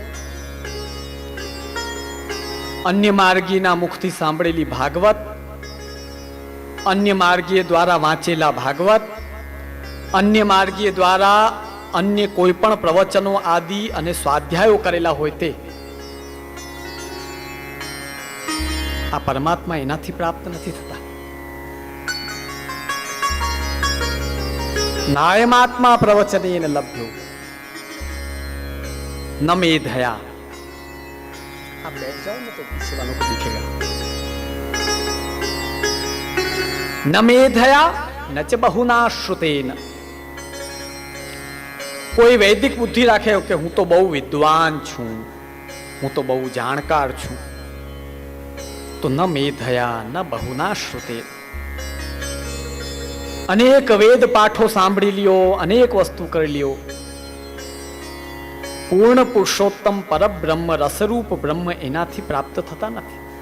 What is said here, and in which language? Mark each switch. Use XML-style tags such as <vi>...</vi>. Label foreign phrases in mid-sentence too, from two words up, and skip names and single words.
<gu>અન્ય માર્ગીના મુખથી સાંભળેલી ભાગવત, અન્ય માર્ગીય દ્વારા વાંચેલા ભાગવત, અન્ય માર્ગીય દ્વારા અન્ય કોઈ પણ પ્રવચનો આદિ અને સ્વાધ્યાયો કરેલા હોય તે, આ પરમાત્મા એનાથી પ્રાપ્ત નથી થતા.</gu> <sa>नायमात्मा प्रवचनेन लभ्यो न मेधया.</sa> <hi>आप बैठ जाओ ना तो पीछे वालों को दिखेगा.</hi> <sa>न मेधया न च बहुना श्रुतेन.</sa> <gu>કોઈ વૈદિક બુદ્ધિ રાખે કે હું તો બહુ વિદ્વાન છું, હું તો બહુ જાણકાર છું, તો</gu> <sa>न मेधया न बहुना श्रुतेन.</sa> <gu>અનેક વેદ પાઠો સાંભળી લ્યો, અનેક વસ્તુ કરી લ્યો, પૂર્ણ પુરુષોત્તમ પરબ્રહ્મ રસરૂપ બ્રહ્મ એનાથી પ્રાપ્ત થતા નથી.</gu>